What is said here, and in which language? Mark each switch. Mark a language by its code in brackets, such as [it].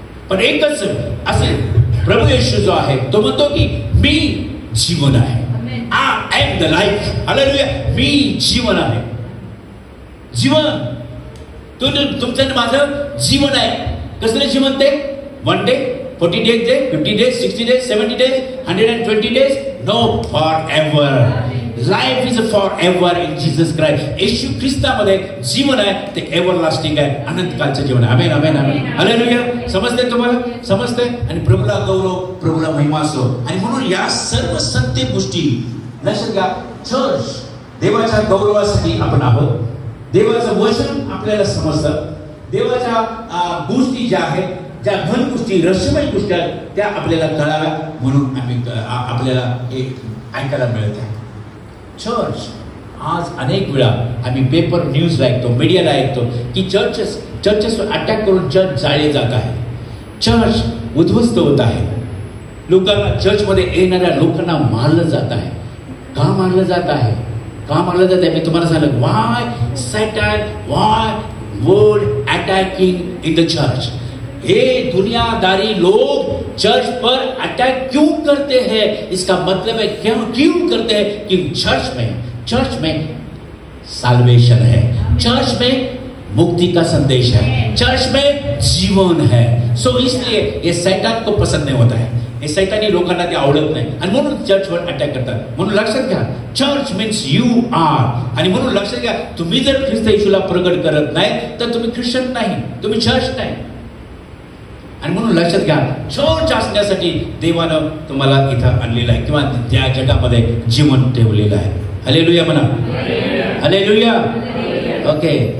[mr] पण एकच असेल, प्रभू येशू जो आहे तो म्हणतो की मी जीवन आहे. [en] I am the life. [mr] Hallelujah. मी जीवन आहे. जीवन तुमचं माझं जीवन आहे. कसलं जीवन ते? [en] 1 day, 40 days day, 50 days, 60 days, 70 days, 120 days. No, for ever. Life is for ever in Jesus Christ. [mr] येशू ख्रिस्तामध्ये जीवन आहे, ते एव्हरलास्टिंग आहे, अनंतकालचं जीवन आहे. आमेन आमेन आमेन. हालेलुया. समजते तुम्हाला? समजते? आणि प्रभूला गौरव, प्रभूला महिमा असो. आणि म्हणून या सर्व सत्य गोष्टी लक्षात घ्या. चर्च देवाच्या गौरवासाठी आपण आहोत. देवाचं वचन आपल्याला समजतं. देवाच्या गोष्टी ज्या आहेत, ज्या घन गोष्टी, रहस्यमय गोष्टी आहेत, त्या आपल्याला कळाव्या म्हणून आपल्याला हे ऐकायला मिळत आहे. चर्च आज अनेक वेळा आम्ही पेपर न्यूजला ऐकतो, मीडियाला ऐकतो की चर्चेस अटॅक करून चर्च जाळे जात आहे. चर्च उद्ध्वस्त होत आहे. लोकांना, चर्चमध्ये येणाऱ्या लोकांना मारलं जात आहे. का मारलं जात आहे? का मारलं जात आहे? मी तुम्हाला सांगितलं. [en] Why Satan, why world attacking in the church. [hi] ये दुनियादारी लोग चर्च पर अटैक क्यों करते हैं? इसका मतलब है क्यों करते हैं कि चर्च में साल्वेशन है, चर्च में मुक्ति का संदेश है, चर्च में जीवन है. सो इसलिए ये शैतान को पसंद नहीं होता है. [mr] हे शैतानी लोकांना ते आवडत नाही आणि म्हणून चर्चवर अटॅक करतात. म्हणून लक्षात घ्या, [en] Church means you are. [mr] आणि म्हणून लक्षात घ्या, तुम्ही जर ख्रिस्त येशूला प्रगट करत नाही तर तुम्ही ख्रिश्चन नाही, तुम्ही चर्च नाही. आणि म्हणून लक्षात घ्या, चर्च असण्यासाठी देवानं तुम्हाला इथं आणलेलं आहे किंवा त्या जगामध्ये जीवन ठेवलेलं आहे. हालेलुया म्हणा. हालेलुया. ओके.